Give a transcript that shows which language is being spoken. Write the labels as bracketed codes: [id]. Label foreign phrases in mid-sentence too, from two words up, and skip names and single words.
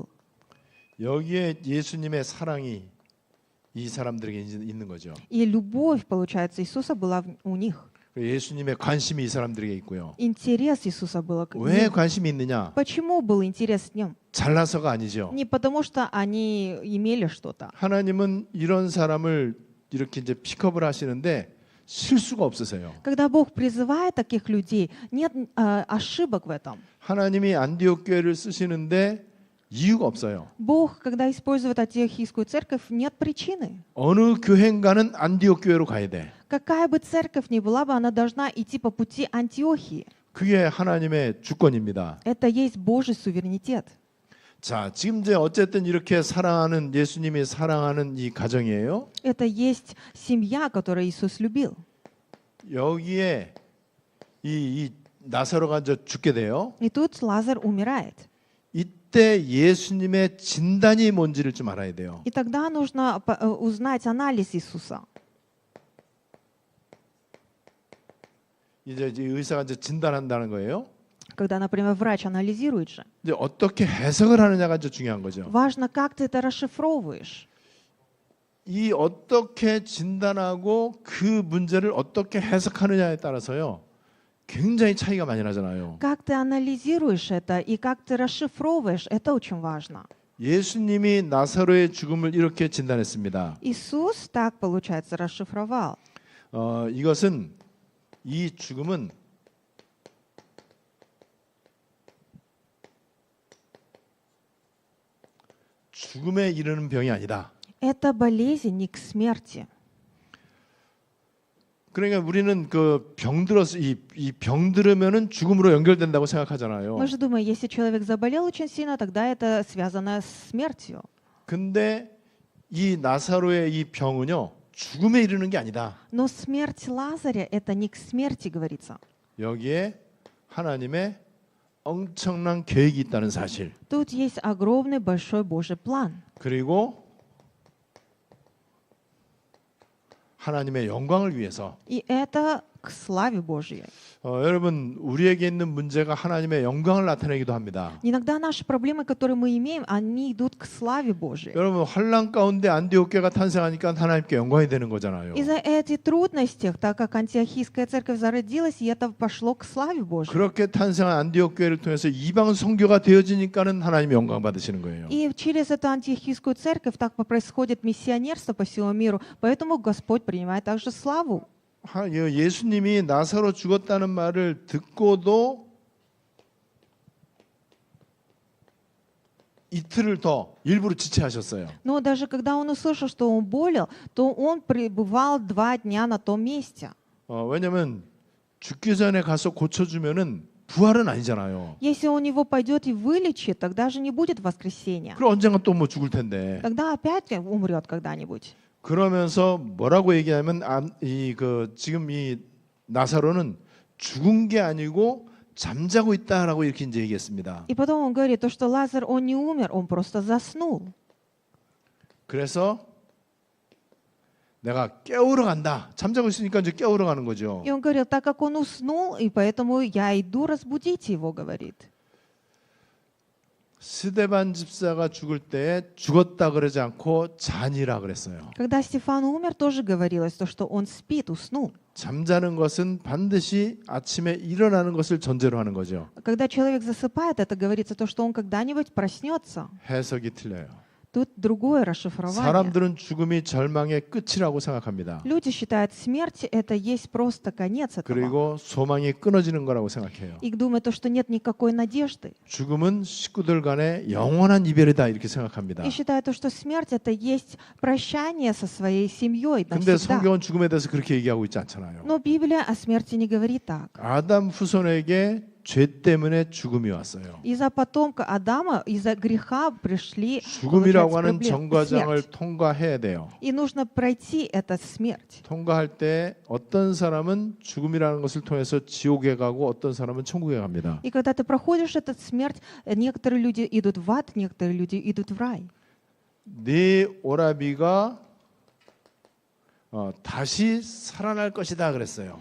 [ko] 여기에 예수님의 사랑이 이 사람들에게 있는 거죠. [ru] И любовь, получается, Иисуса была у них. [ko] 예수님의 관심이 이 사람들에게 있고요. [ru] Интерес Иисуса был к [ko] 왜 [ru] ним. [ko] 관심이 있느냐? [ru] Почему был интерес к ним? [ko] 잘나서가 아니죠. [ru] Не потому, что они имели что-то. [ko] 하나님은 이런 사람을 이렇게 이제 픽업을 하시는데 실수가 없으세요. [ru] Когда Бог призывает таких людей, нет ошибок в этом. [ko] 하나님이 안디옥 교회를 쓰시는데 이유가 없어요. [ru] Бог, когда использует антиохийскую церковь, нет причины. [ko] 어느 교회인가는 안디옥 교회로 가야 돼. [ru] Какая бы церковь ни была бы, она должна идти по пути Антиохии. [ko] 그게 하나님의 주권입니다. [ru] Это есть Божий суверенитет. [ko] 자, 지금 이제 어쨌든 이렇게 사랑하는 예수님이 사랑하는 이 가정이에요. [ru] Это есть семья, которую Иисус любил. [ko] 여기에 이 나사로가 이제 죽게 돼요. [ru] И тут Лазарь умирает. [ko] 이때 예수님의 진단이 뭔지를 좀 알아야 돼요. [ru] И тогда нужно узнать анализ Иисуса. [ko] 이제 의사가 이제 진단한다는 거예요. [ru] Когда, например, врач анализирует же. [ko] 이제 어떻게 해석을 하느냐가 이제 중요한 거죠. [ru] Важно, как ты это расшифровываешь. [ko] 이 어떻게 진단하고 그 문제를 어떻게 해석하느냐에 따라서요, 굉장히 차이가 많이 나잖아요. [ru] Как ты анализируешь это и как ты расшифровываешь, это очень важно. [ko] 예수님이 나사로의 죽음을 이렇게 진단했습니다. [ru] Иисус так, получается, расшифровал. [ko] 이것은 이 죽음은 죽음에 이르는 병이 아니다. [ru] Это болезнь не к смерти. [ko] 그러니까 우리는 그 병들어서 이 병들으면은 죽음으로 연결된다고 생각하잖아요. [ru] Мы же думаем, если человек заболел очень сильно, тогда это связано с смертью. [ko] 근데 이 나사로의 이 병은요, 죽음에 이르는 게 아니다. [ru] Но смерть Лазаря это не к смерти говорится. [ko] 여기에 하나님의 엄청난 계획이 있다는 사실. [ru] Тут есть огромный большой Божий план. [ko] 그리고 하나님의 영광을 위해서. [ru] И это к славе Божьей. [ko] 여러분, 우리에게 있는 문제가 하나님의 영광을 나타내기도 합니다. [ru] Иногда наши проблемы, которые мы имеем, они идут к славе Божьей. [ko] 여러분, 환난 가운데 안디옥 교회가 탄생하니까 하나님께 영광이 되는 거잖아요. [ru] Из-за этих трудностей, так как антиохийская церковь зародилась, и это пошло к славе Божьей. [ko] 그렇게 탄생한 안디옥 교회를 통해서 이방 선교가 되어지니까는 하나님의 영광 받으시는 거예요. [ru] И через эту антиохийскую церковь так происходит миссионерство по всему миру, поэтому Господь принимает также славу. [ko] 예수님이 나사로 죽었다는 말을 듣고도 이틀을 더 일부러 지체하셨어요. [ru] Но даже когда он услышал, что он болел, то он пребывал 2 дня на том месте. [ko] 왜냐하면 죽기 전에 가서 고쳐주면은 부활은 아니잖아요. [ru] Если он его пойдет и вылечит, тогда же не будет воскресения. [ko] 그럼 언젠가 또 뭐 죽을 텐데. [ru] Тогда опять умрет когда-нибудь. [ko] 그러면서 뭐라고 얘기하면 지금 이 나사로는 죽은 게 아니고 잠자고 있다라고 이렇게 이제 얘기했습니다. [ru] И потом он говорит, то, что Лазарь, он не умер, он просто заснул. [ko] 그래서 내가 깨우러 간다. 잠자고 있으니까 이제 깨우러 가는 거죠. [ru] И он говорил, так как он уснул, и поэтому я иду, разбудите его, говорит. [ko] 스데반 집사가 죽을 때 죽었다 그러지 않고 잔이라 그랬어요. [ru] Когда Стефан умер, тоже говорилось, то, что он спит, уснул. [ko] 잠자는 것은 반드시 아침에 일어나는 것을 전제로 하는 거죠. [ru] Когда человек засыпает, это говорится то, что он когда-нибудь проснется. [ko] 해석이 틀려요. [ru] Тут другое расшифрование. [ko] 사람들은 죽음이 절망의 끝이라고 생각합니다. [ru] Люди считают, смерть это есть просто конец этого. [ko] 그리고 소망이 끊어지는 거라고 생각해요. [ru] И думают, то, что нет никакой надежды. [ko] 죽음은 식구들 간의 영원한 이별이다 이렇게 생각합니다. [ru] И считают, то, что смерть это есть прощание со своей семьей [ko] 근데 [ru] навсегда. [ko] 성경은 죽음에 대해서 그렇게 얘기하고 있지 않잖아요. [ru] Но Библия о смерти не говорит так. [ko] 아담 후손에게 죄 때문에 죽음이 왔어요. [ru] Из-за потомка Адама, из-за греха пришли [ko] 죽음이라고 [ru] получается, [ko] 하는 [ru] проблемы, [ko] 정과장을 [ru] смерть. [ko] 통과해야 돼요. [ru] И нужно пройти эту смерть. [ko] 통과할 때 어떤 사람은 죽음이라는 것을 통해서 지옥에 가고 어떤 사람은 천국에 갑니다. [ru] И когда ты проходишь эту смерть, некоторые люди идут в ад, некоторые люди идут в рай. [ko] 네 오라비가 다시 살아날 것이다 그랬어요.